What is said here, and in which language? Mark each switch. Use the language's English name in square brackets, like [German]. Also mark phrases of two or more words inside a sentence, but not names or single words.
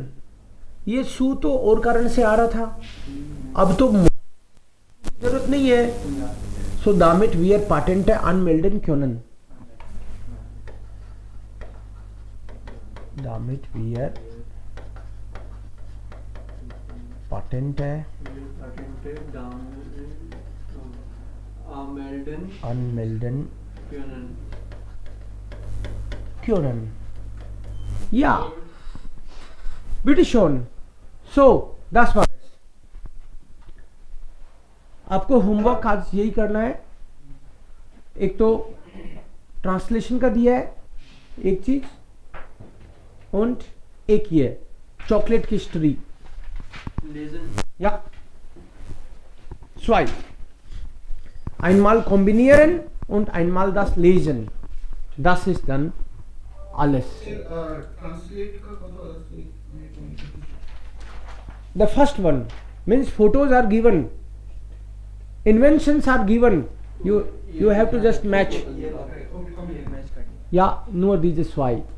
[Hindi] ये सू तो और कारण से आ रहा था, अब तो जरूरत नहीं है. [German] so damit wir Patente anmelden können. damit wir Patente anmelden können. Ja, bitte schon. So, das war's. [Hindi] आपको होमवर्क आज यही करना है. एक तो ट्रांसलेशन का दिया है एक चीज, और एक ये चॉकलेट की हिस्ट्री. [German] Ja. 2. Einmal kombinieren und einmal das lesen. Das ist dann alles. [Hindi] Translate का कौन [English] The first one means photos are given, inventions are given. You have to just match. Yeah, no, this is why.